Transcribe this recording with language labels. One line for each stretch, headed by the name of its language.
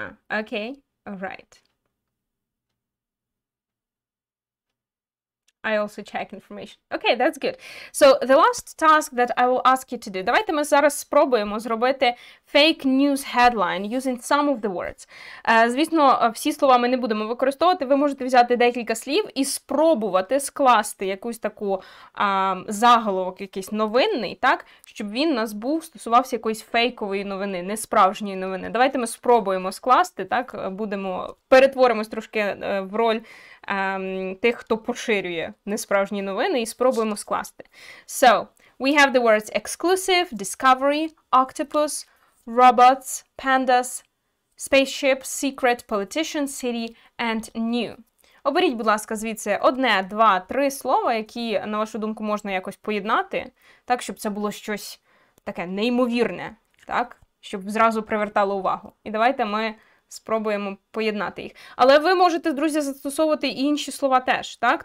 English: Okay, all right. I also check information. Okay, that's good. So, the last task that I will ask you to do.
Ukrainian: Давайте ми зараз спробуємо зробити
English: fake news headline using some of the words.
Ukrainian: Звісно, всі слова ми не будемо використовувати. Ви можете взяти декілька слів і спробувати скласти якусь таку заголовок, якийсь новинний, так, щоб він нас стосувався якоїсь фейкової новини, не справжньої новини. Давайте ми спробуємо скласти, так, перетворимось трошки в роль тих, хто поширює несправжні новини, і спробуємо скласти.
English: So, we have the words exclusive, discovery, octopus, robots, pandas, spaceship, secret, politician, city, and new.
Ukrainian: Оберіть, будь ласка, звідси одне, два, три слова, які, на вашу думку, можна якось поєднати, так, щоб це було щось таке неймовірне, так, щоб зразу привертало увагу. І давайте ми спробуємо поєднати їх. Але ви можете, друзі, застосовувати і інші слова теж, так?